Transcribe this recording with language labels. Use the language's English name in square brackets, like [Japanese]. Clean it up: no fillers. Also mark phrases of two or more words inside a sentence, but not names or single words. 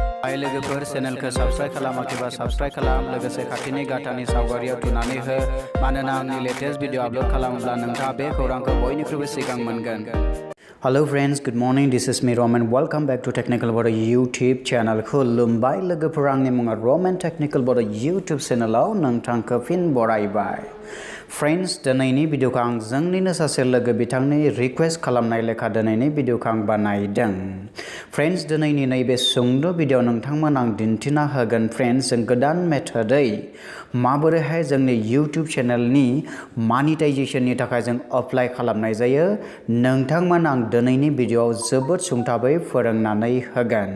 [Bodo] हाय लोगोफोर चेनेलखौ साबस्क्राइब खालामाखैबा साबस्क्राइब खालाम लोगोसे खाथिनि गाथानि सावगारियाव थुनानै हो मानोना आंनि लेटेस्ट भिडिअ आपलोड खालामोब्ला नोंथाङा बे खौरांखौ बयनिख्रुइबो सिगां मोनगोन। [English] Hello friends, good morning. This is me Roman. Welcome back to Technical Bodo YouTube channel. [Bodo] खुलुमबाय लोगोफोर आंनि मुङा Roman Technical Bodo YouTube चेनेलाव नोंथांखौ फिन बरायबाय। फ्रेंड्स दिनैनि भिडिअखौ आं जोंनिनो सासे लोगो बिथांनि रिक्वेस्ट खालामनाय लेखा दिनैनि भिडिअखौ आं बानायदों। फ्रेंड्स दिनैनि नैबे सुंद' भिडिअ नोंथांमोन आं दिन्थिना होगोन फ्रेंड्स जों गोदान मेथडै माबोरैहाय जोंनि YouTube चेनेलनि मनेटाइजेशननि थाखाय जों एप्लाइ खालामनाय जायो नोंथांमोन आं दिनैनि भिडिअआव जोबोद सुंथाबै फोरोंनानै होगोन।